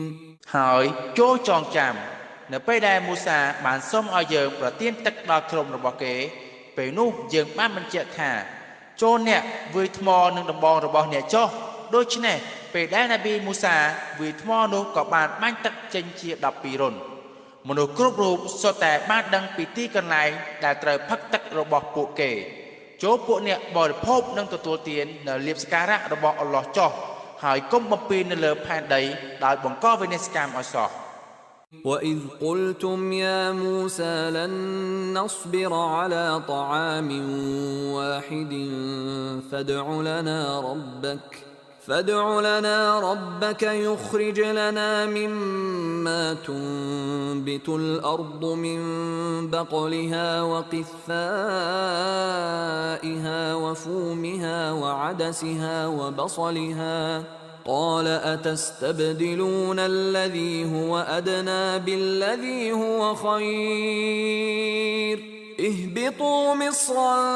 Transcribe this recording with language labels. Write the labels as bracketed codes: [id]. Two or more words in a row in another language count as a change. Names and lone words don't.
[km] ហើយចូលចងចាំនៅពេលដែលមូសាបានសុំឲ្យយើងប្រទានទឹកដល់ក្រុមរបស់គេពេលនោះយើងបានបញ្ជាក់ ថាចូលអ្នកវាយថ្មនឹងដំបងរបស់អ្នកចុះដូច្នេះពេលដែលនប៊ីមូសាវាយថ្មនោះក៏បានបាញ់ទឹកចេញជា12រន្ធមនុស្សគ្រប់រូបសុទ្ធតែបានដឹងពីទីកន្លែងដែលត្រូវផឹកទឹករបស់ពួកគេចូលពួកអ្នកបរិភោគនិងទទួលទាននៅលៀបសក្ការៈរបស់អល់ឡោះចុះហើយកុំបំពេញនៅលើផែនដីដោយបង្កវិនាសកម្មឲ្យសោះ [ar] وإذ قلتم يا موسى لن نصبر على طعام واحد فادع لنا ربك يخرج لنا مما تنبت الأرض من بقلها وقثائها وفومها وعدسها وبصلها قال أتستبدلون الذي هو أدنى بالذي هو خير اهبطوا مصرا